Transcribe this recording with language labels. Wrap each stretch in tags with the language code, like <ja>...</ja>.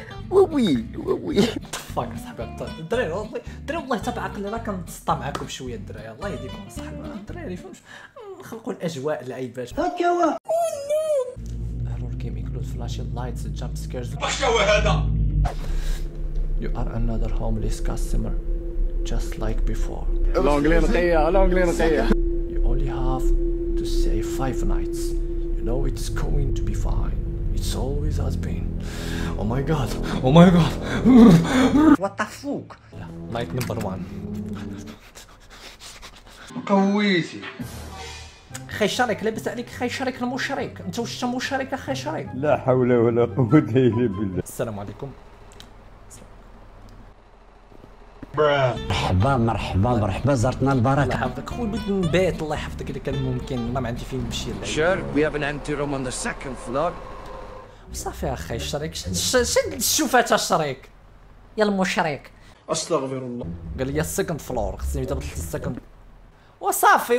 <ar>وي وي فاك صاحبي الدراري والله تبع عقلي راه كنتسطى معاكم شويه الدراري. الله يهديكم صاحبي الدراري فهمت نخلقوا الاجواء العيبات. هكا هو</ar> <en>Horror game include flashy lights jump scares.</en> <ar>واش هو هذا؟</ar> <en>You are another homeless customer just like before. Lonely نقيه lonely نقيه. You only have to say 5 nights. You know it's going to be fine. It's always has been. Oh my god. Oh my god. What the fuck? Night number 1.</en> <ar>قويتي خي شريك لاباس عليك خي شريك المشرك. انت واش مشرك اخي شريك؟ لا حول ولا قوة إلا بالله. السلام عليكم. مرحبا مرحبا مرحبا زرتنا الله البركه. يحفظك خويا بغيت نبات. الله يحفظك الا كان ممكن ما عندي فين نمشي.</ar> <en>Sure, we have an empty room on the second floor.</en> <ar>صافي اخي الشريك شد الشوفات الشريك يا المشرك. استغفر الله. قال لي السكند فلور خصني دابا السكند وصافي.</ar>